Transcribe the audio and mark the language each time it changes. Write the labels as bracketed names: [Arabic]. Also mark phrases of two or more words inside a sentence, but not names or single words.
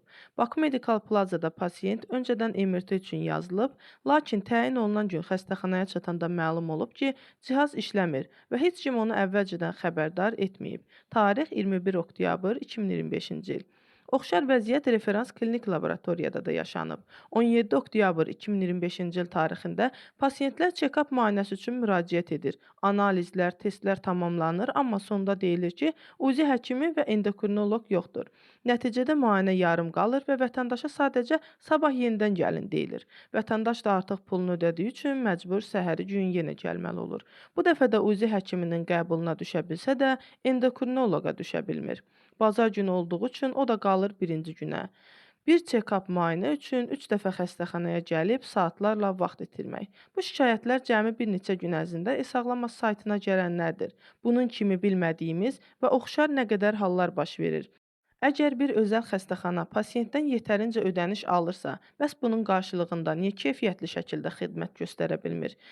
[Azerbaijani] Bakı Medical Plaza-da pasiyent öncədən MRT üçün yazılıb, lakin təyin olunan gün xəstəxanaya çatanda məlum olub ki, cihaz işləmir və heç kim onu əvvəlcədən xəbərdar etməyib. Tarix 21 oktyabr 2025-ci il. Oxşar vəziyyət referans klinik laboratoriyada da yaşanıb. 17 oktyabr 2025-ci il tarixində pasiyentlər check-up müayinəsi üçün müraciət edir. Analizlər, testlər tamamlanır, amma sonda deyilir ki, UZI həkimi və endokrinoloq yoxdur. Nəticədə müayinə yarım qalır və vətəndaşa sadəcə sabah yenidən gəlin deyilir. Vətəndaş da artıq pulunu ödədiyi üçün məcbur səhəri gün yenə gəlməli olur. Bu dəfə də UZI həkiminin qəbuluna düşə bilsə də, endokrinoloqa düşə bilmir. Bazar günü olduğu üçün o da qalır birinci günə. Bir check-up müayinə üçün 3 dəfə xəstəxanaya gəlib saatlarla vaxt itirmək. Bu şikayətlər cəmi bir neçə gün ərzində e-sağlamaz saytına gələnlərdir. Bunun kimi bilmədiyimiz və oxşar nə qədər hallar baş verir. Əgər bir özəl xəstəxana pasiyentdən yetərincə ödəniş alırsa, bəs bunun qarşılığında niyə keyfiyyətli şəkildə xidmət göstərə bilmir?